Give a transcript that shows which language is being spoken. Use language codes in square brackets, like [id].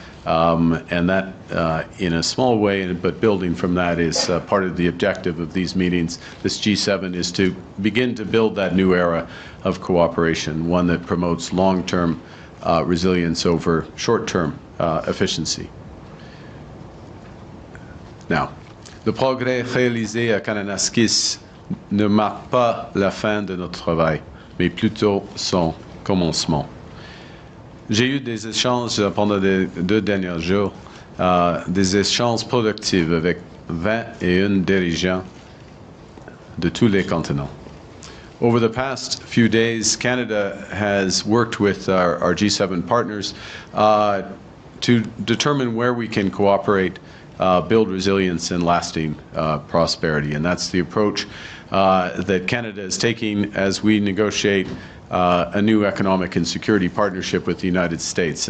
[en] And that, in a small way, but building from that, is part of the objective of these meetings. This G7 is to begin to build that new era of cooperation, one that promotes long-term resilience over short-term efficiency. [fr] Now, le progrès réalisé à Canada ne marque pas la fin de notre travail, mais plutôt son commencement. J'ai eu des échanges pendant les 2 derniers jours, des échanges productifs avec 21 dirigeants de tous les continents. [en] Over the past few days, Canada has worked with our G7 partners to determine where we can cooperate, build resilience and lasting prosperity. And that's the approach that Canada is taking as we negotiate a new economic and security partnership with the United States.